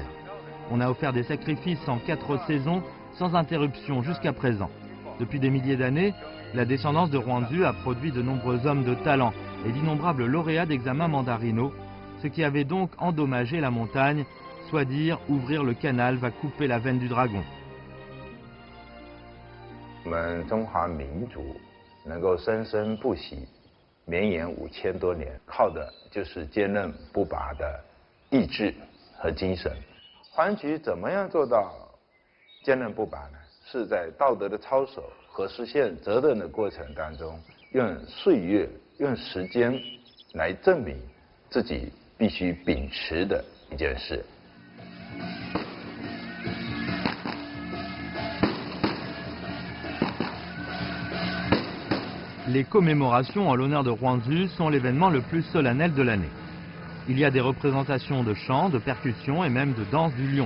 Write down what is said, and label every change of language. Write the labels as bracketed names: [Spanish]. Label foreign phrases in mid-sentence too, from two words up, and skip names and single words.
[French] On a offert des sacrifices en 4 saisons sans interruption jusqu'à présent. Depuis des milliers d'années, la descendance de Huangzhou a produit de nombreux hommes de talent et d'innombrables lauréats d'examens mandarinaux, ce qui avait donc endommagé la montagne, soit dire ouvrir le canal va couper la veine du dragon. [Chinese] 我们中华民族能够生生不息，绵延5000多年，靠的就是坚韧不拔的意志和精神。Huangzhou怎么样做到坚韧不拔呢？是在道德的操守和实现责任的过程当中，用岁月、用时间来证明自己必须秉持的一件事。 [French] Les commémorations en l'honneur de Huangzhou sont l'événement le plus solennel de l'année. Il y a des représentations de chants, de percussions et même de danse du lion.